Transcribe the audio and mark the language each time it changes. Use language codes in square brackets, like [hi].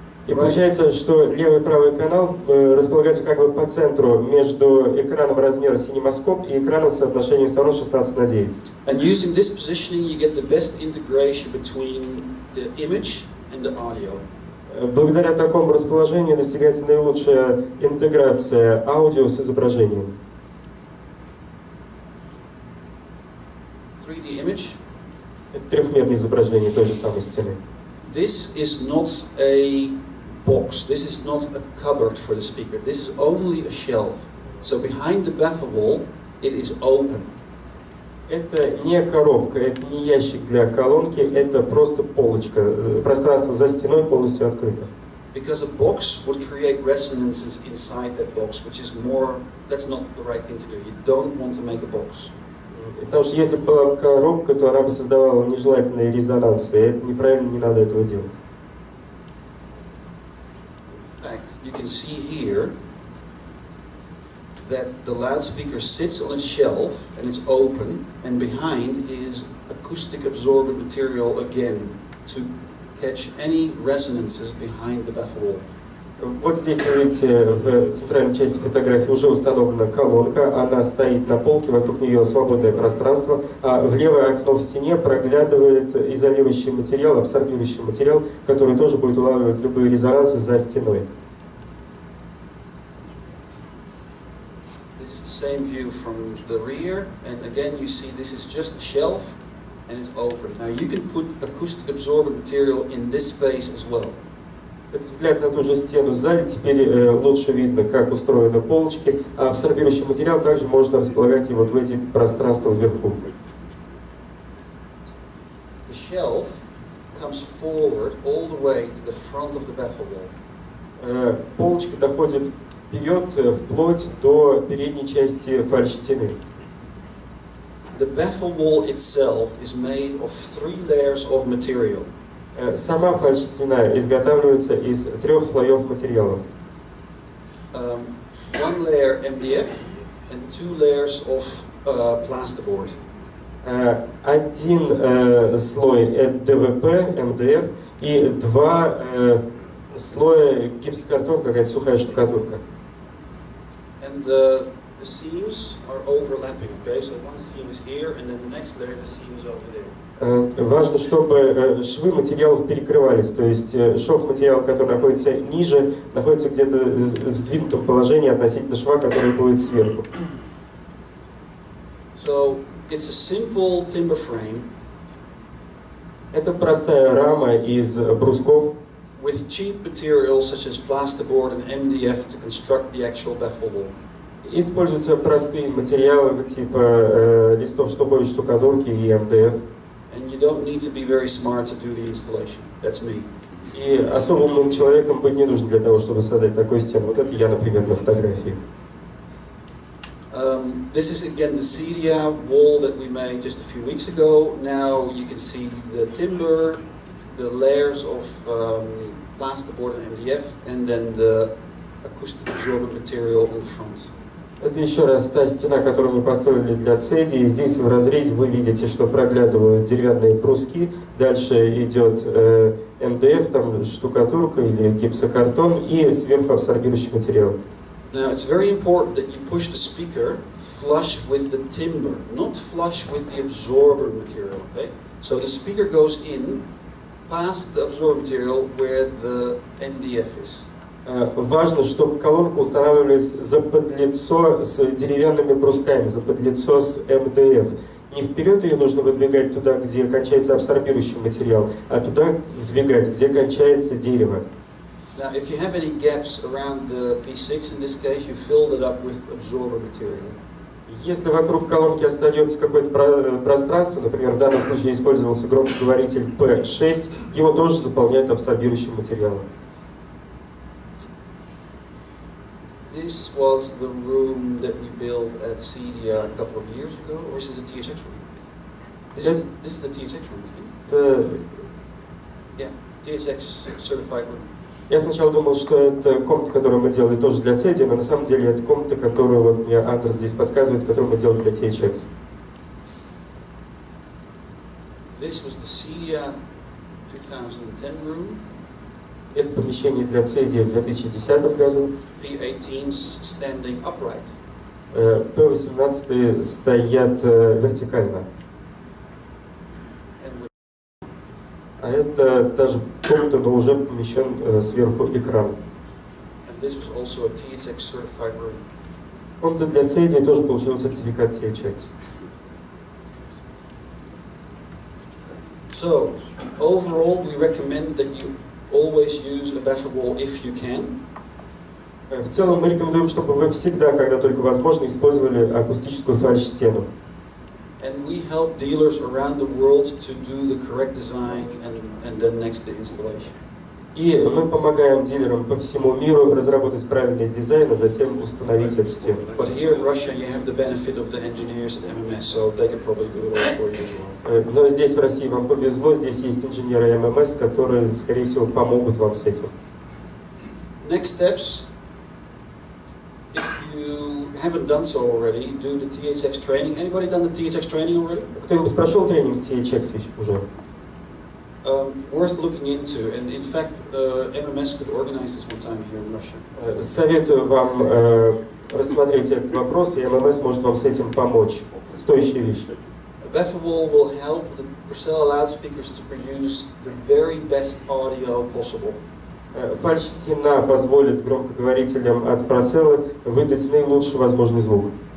[ru] И получается, что левый и правый канал располагаются как бы по центру между экраном размера CinemaScope и экраном с соотношением сторон 16:9. [en] And using this positioning, you get the best integration between the image and the audio. [ru] Благодаря такому расположению достигается наилучшая интеграция аудио с изображением. [en] 3D image. [ru] Это трехмерное изображение той же самой стены. [en] This is not a box. This is not a cupboard for the speaker. This is only a shelf. So behind the baffle wall, it is open. [ru] Это не коробка, это не ящик для колонки, это просто полочка. Пространство за стеной полностью открыто. [en] Because a box would create resonances inside that box, which is more, that's not the right thing to do. You don't want to make a box. [ru] Потому что если бы была коробка, то она бы создавала нежелательные резонансы. И это неправильно, не надо этого делать. [en] In fact, you can see here that the loudspeaker sits on a shelf and it's open, and behind is acoustic absorbent material again to catch any resonances behind the baffle wall. [ru] Вот здесь вы видите, в центральной части фотографии уже установлена колонка, она стоит на полке, вокруг нее свободное пространство, а в левое окно в стене проглядывает изолирующий материал, абсорбирующий материал, который тоже будет улавливать любые резонансы за стеной. [en] This is the same view from the rear, and again you see this is just a shelf and it's open. Now you can put acoustic absorbent material in this space as well. [ru] Это взгляд на ту же стену сзади, теперь лучше видно, как устроены полочки, а абсорбирующий материал также можно располагать и вот в эти пространства вверху. [en] The shelf comes forward all the way to the front of the baffle wall. [ru] Полочка доходит вперед, вплоть до передней части фальш-стены. [en] The baffle wall itself is made of 3 layers of material. [ru] Сама фальш-стена изготавливается из 3 слоев материалов. [en] 1 layer MDF and 2 layers of plasterboard. [ru] Один слой ДВП, МДФ, и 2 слоя гипсокартон, какая-то сухая штукатурка. [en] And the seams are overlapping, okay? So one seam is here, and then the next layer, the seam is over there. [ru] Важно, чтобы швы материалов перекрывались, то есть шов материала, который находится ниже, находится где-то в сдвинутом положении относительно шва, который будет сверху. [en] So it's a simple timber frame. [ru] Это простая рама из брусков. [en] With cheap materials such as plasterboard and MDF to construct the actual baffle wall. [ru] Используются простые материалы типа листов штубовой штукатурки и МДФ. [en] And you don't need to be very smart to do the installation. That's me. [ru] И особо умным человеком быть не нужно для того, чтобы создать такую стену. Вот это я, например, на фотографии. [en] This is again the cedia wall that we made just a few weeks ago. Now you can see the timber, the layers of plasterboard and MDF, and then the acoustic absorbent material on the front. [ru] Это еще раз та стена, которую мы построили для цеди. И здесь в разрезе вы видите, что проглядывают деревянные бруски. Дальше идет МДФ, там штукатурка или гипсокартон и сверху абсорбирующий материал. [en] Now it's very important that you push the speaker flush with the timber, not flush with the absorbent material. Okay? So the speaker goes in past the absorbent material where the MDF is. [ru] Важно, чтобы колонка устанавливалась за подлицо с деревянными брусками, за подлицо с МДФ. Не вперед ее нужно выдвигать туда, где кончается абсорбирующий материал, а туда вдвигать, где кончается дерево. [en] Now, if you have any gaps around the P6, in this case, you fill it up with absorber material. [ru] Если вокруг колонки остается какое-то пространство, например, в данном случае использовался громкоговоритель P6, его тоже заполняют абсорбирующим материалом. [en] This was the room that we built at CEDIA a couple of years ago, or is this a THX room? This is the THX room, I think. Yeah, THX certified room. [ru] Я сначала думал, что это комната, которую мы делали тоже для цеди, но на самом деле это комната, которую вот мне Андерс здесь подсказывает, которую мы делали для THX. [en] This was the CEDIA 2010 room. [ru] Это помещение для цеди в 2010 году. [en] P18 standing upright. [ru] P18 стоят вертикально. А это даже комната, но уже помещен сверху экран. [en] And this was also a THX certified room. [ru] Комната для цеди тоже получила сертификат THX. [en] So, overall, we recommend that you always use a baffle wall if you can. [ru] В целом мы рекомендуем, чтобы вы всегда, когда только возможно, использовали акустическую фальш-стену. [en] And we help dealers around the world to do the correct design and then next the installation. [ru] И мы помогаем дилерам по всему миру разработать правильный дизайн, а затем установить эту стену. [en] But here in Russia, you have the benefit of the engineers at MMS, so they can probably do it all for you as well. [ru] Но здесь в России вам повезло, здесь есть инженеры ММС, которые, скорее всего, помогут вам с этим. [en] Next steps. If you haven't done so already, do the THX training. Anybody done the THX training already? [ru] Кто-нибудь прошел тренинг THX уже? [en] Worth looking into, and in fact, MMS could organize this one time here in Russia. [ru] Советую вам рассмотреть этот вопрос, и ММС может вам с этим помочь. Стоящая вещь. [en] Baffle will help the Procella loudspeakers to produce the very best audio possible. [ru] Фальш-стена позволит громкоговорителям от Procella выдать наилучший возможный звук.